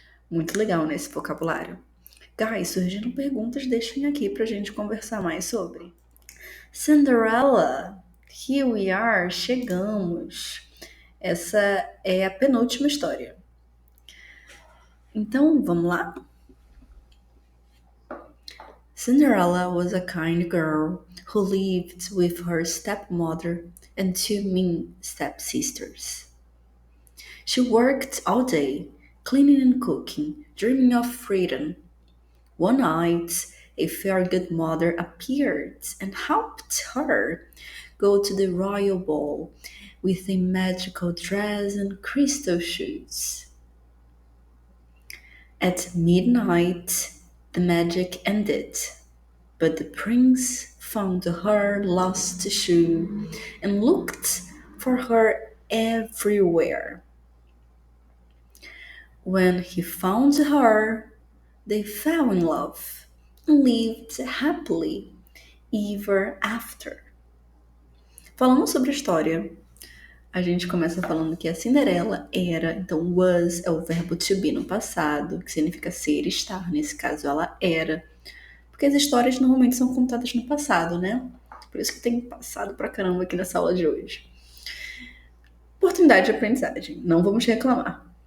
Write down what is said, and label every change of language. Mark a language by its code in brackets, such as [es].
[pt] Muito legal nesse vocabulário. Guys, surgindo perguntas, deixem aqui pra gente conversar mais sobre. [en] Cinderella, here we are, chegamos. [pt] Essa é a penúltima história. Então, vamos lá? [en] Cinderella was a kind girl who lived with her stepmother and two mean stepsisters. She worked all day, cleaning and cooking, dreaming of freedom. One night, a fairy godmother appeared and helped her go to the royal ball with a magical dress and crystal shoes. At midnight, the magic ended, but the prince found her lost shoe and looked for her everywhere. When he found her, they fell in love and lived happily ever after. [pt] Falando sobre a história, a gente começa falando que a Cinderela era, então was é o verbo to be no passado, que significa ser, estar. Nesse caso, ela era. Porque as histórias normalmente são contadas no passado, né? Por isso que tem passado pra caramba aqui nessa aula de hoje. Oportunidade de aprendizagem, não vamos reclamar.